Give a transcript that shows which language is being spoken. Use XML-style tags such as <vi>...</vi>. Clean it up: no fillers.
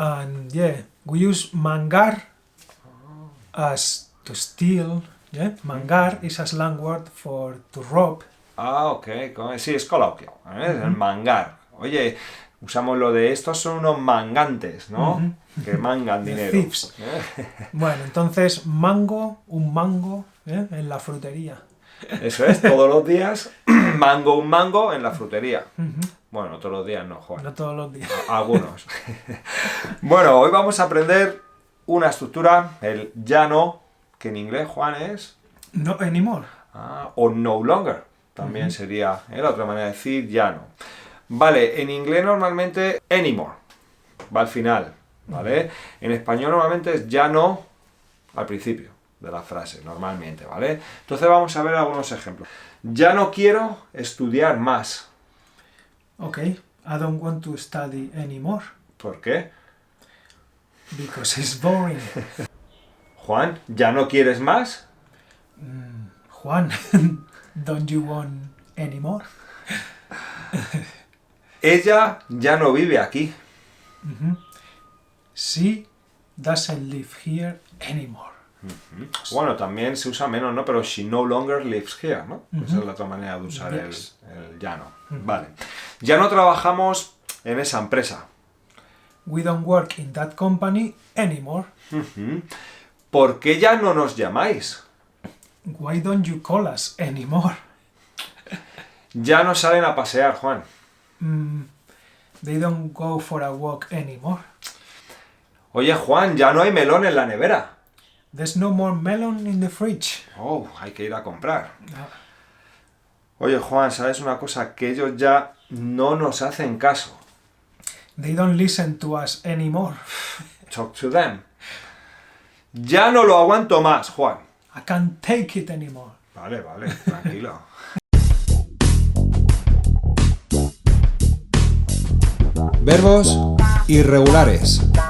<en>And yeah, we use mangar as to steal. Yeah? Mangar is a slang word for to rob.</en> <es>Ok. Sí, es coloquial. El mangar. Oye, usamos lo de estos son unos mangantes, ¿no? Que mangan</es> <en>The</en> <es>dinero.</es> <en>thieves.</en> <es>Bueno, entonces mango, un mango en la frutería. Eso es, todos los días, un mango en la frutería. Bueno, no todos los días no, Juan. No todos los días. Algunos. Bueno, hoy vamos a aprender una estructura, el ya no, que en inglés, Juan, es...</es> <en>No anymore. o no longer.</en> <es>También sería la otra manera de decir ya no. Vale, en inglés normalmente anymore. Va al final, ¿vale? En español normalmente es ya no al principio de la frase, normalmente, ¿vale? Entonces vamos a ver algunos ejemplos. Ya no quiero estudiar más. Ok.</es> <en>I don't want to study anymore</en> <es>¿Por qué?</es> <en>because it's boring.</en> <es>Juan, ¿ya no quieres más?</es> <en>Juan, don't you want anymore?</en> <es>Ella ya no vive aquí.</es> <en>She doesn't live here anymore.</en> <es>Bueno, también se usa menos, ¿no? Pero</es> <en>she no longer lives here,</en> <es>¿no? Esa es la otra manera de usar</es> <en>Yes.</en> <es>el ya no. Vale. Ya no trabajamos en esa empresa.</es> <en>We don't work in that company anymore.</en> <es>¿Por qué ya no nos llamáis?</es> <en>Why don't you call us anymore?</en> <es>Ya no salen a pasear, Juan.</es> <en>They don't go for a walk anymore.</en> <es>Oye, Juan, ya no hay melón en la nevera.</es> <en>There's no more melon in the fridge.</en> <es>Oh, hay que ir a comprar. Oye, Juan, ¿sabes una cosa? Que ellos ya no nos hacen caso.</es> <en>They don't listen to us anymore. Talk to them.</en> <es>Ya no lo aguanto más, Juan.</es> <en>I can't take it anymore.</en> <es>Vale, tranquilo. Verbos irregulares.</es>